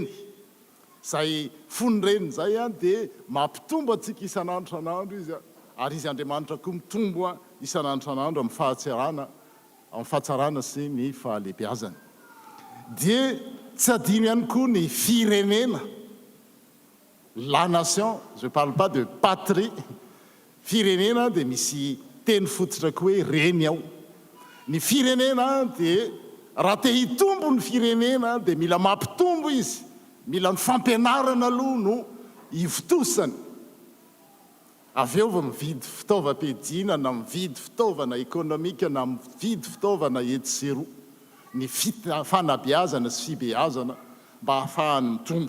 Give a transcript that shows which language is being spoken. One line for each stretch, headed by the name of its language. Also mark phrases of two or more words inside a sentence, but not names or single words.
Malagasy: Zay fonyreny zay a dia mampitombo atsika isan'andro san'andro izy a ary izy Andriamanitra koa mitombo a isan'andro san'andro amin'ny fahatsarana sy ny fahalehibiazana. Dia tsy adino ihany koa ny firenena,
French: la nation, je parle pas de patrie.
Malagasy: Firenena dia misy teny fototra koa hoe reny ao. Ny firenena dia raha te hitombo ny firenena dia mila mampitombo izy, mila ny fampianarana aloha no hivotosany. Avy eo va mividy fitaovam-piadiana na mividy fitaovana ekonomika na mividy fitaovana etsy sy roa ny fanabeazana sy fibeazana mba hahafahany mitombo.